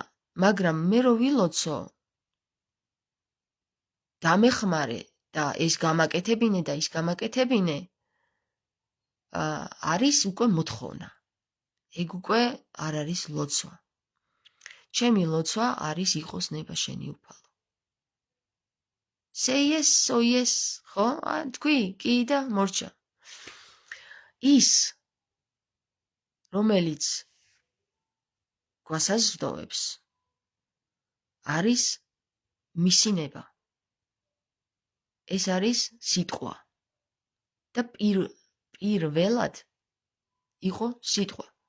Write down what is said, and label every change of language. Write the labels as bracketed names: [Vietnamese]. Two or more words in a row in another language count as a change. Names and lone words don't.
[Georgian] მაგრამ მე რო ვილოცო, დამეხმარე და ეს გამაკეთებინე და ის გამაკეთებინე არის უკვე მოთხოვნა. ეგ უკვე არ არის ლოცვა. ჩემი ლოცვა არის იყოს ნება შენი უფალო. [English] Say yes, so yes, [Georgian] ხო? თქვი, კი და მორჩა. ის რომელიც გვასაზრდოებს არის მისი ნება. ეს არის სიტყვა. და პირველად იყო სიტყვა.